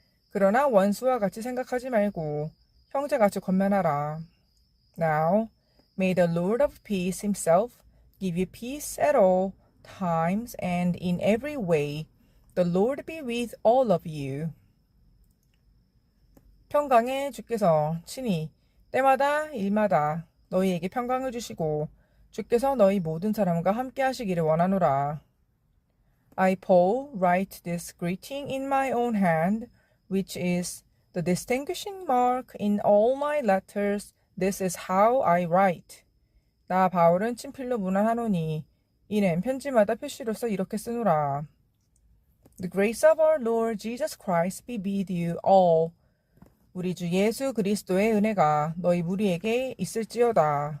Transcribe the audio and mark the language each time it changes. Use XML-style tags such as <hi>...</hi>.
<ko>그러나 원수와 같이 생각하지 말고 형제같이 권면하라.</ko> <en>Now, may the Lord of peace himself give you peace at all times and in every way. The Lord be with all of you.</en> <ko>평강의 주께서 친히 때마다 일마다 너희에게 평강을 주시고 주께서 너희 모든 사람과 함께 하시기를 원하노라.</ko> <en>I, Paul, write this greeting in my own hand, which is the distinguishing mark in all my letters. This is how I write.</en> <ko>나 바울은 친필로 문안하노니 이는 편지마다 표시로서 이렇게 쓰노라.</ko> <en>The grace of our Lord Jesus Christ be with you all.</en> <ko>우리 주 예수 그리스도의 은혜가 너희 무리에게 있을지어다.</ko>